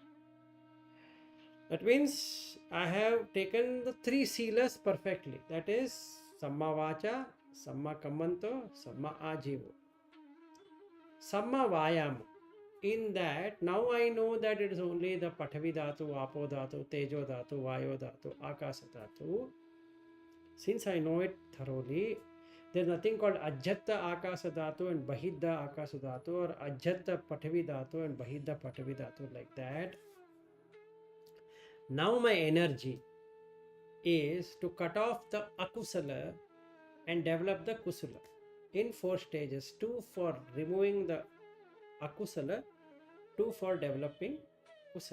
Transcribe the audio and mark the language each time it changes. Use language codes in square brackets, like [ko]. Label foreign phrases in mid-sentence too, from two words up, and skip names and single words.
[en] That means I have taken the three sealers perfectly. [pi] That is Samma Vacha, Samma Kammanto, Samma Ajivo. Samma Vayam. [en] In that, now I know that it is only the [pi] Pathavi Dhatu, Apo Dhatu, Tejo Dhatu, Vayo Dhatu, Akasa Dhatu. [en] Since I know it thoroughly, there is nothing called [pi] Ajjatta Akasa Dhatu [en] and [pi] Bahidda Akasa Dhatu, [en] or [pi] Ajjatta Pathavi Dhatu [en] and [pi] Bahidda Pathavi Dhatu, [en] like that. Now my energy is to cut off the akusala and develop the kusala in 4 stages. 2 for removing the akusala, 2 for developing kusala.